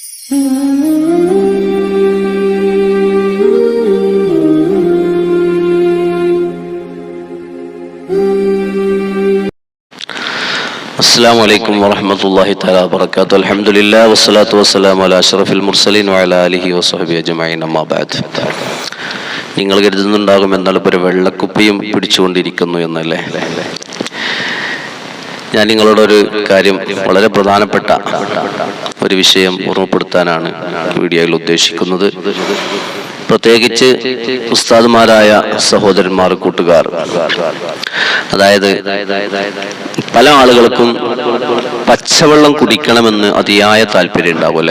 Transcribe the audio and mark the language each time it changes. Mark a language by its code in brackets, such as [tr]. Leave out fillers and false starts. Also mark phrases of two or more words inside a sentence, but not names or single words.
[ar] السلام عليكم ورحمة الله تعالى وبركاته. الحمد لله والصلاة والسلام على أشرف المرسلين وعلى آله وصحبه أجمعين. أما بعد. [ml] നിങ്ങൾ കരുതുന്നുണ്ടാകും എന്നാൽ ഇപ്പോൾ ഒരു വെള്ളക്കുപ്പിയും പിടിച്ചുകൊണ്ടിരിക്കുന്നു എന്നല്ലേ. ഞാൻ നിങ്ങളോടൊരു കാര്യം, വളരെ പ്രധാനപ്പെട്ട ഒരു വിഷയം ഓർമ്മപ്പെടുത്താനാണ് വീഡിയോയിൽ ഉദ്ദേശിക്കുന്നത്. പ്രത്യേകിച്ച് ഉസ്താദുമാരായ സഹോദരന്മാർ, കൂട്ടുകാർ, അതായത് പല ആളുകൾക്കും പച്ചവെള്ളം കുടിക്കണമെന്ന് അതിയായ താല്പര്യം ഉണ്ടാവും അല്ലേ.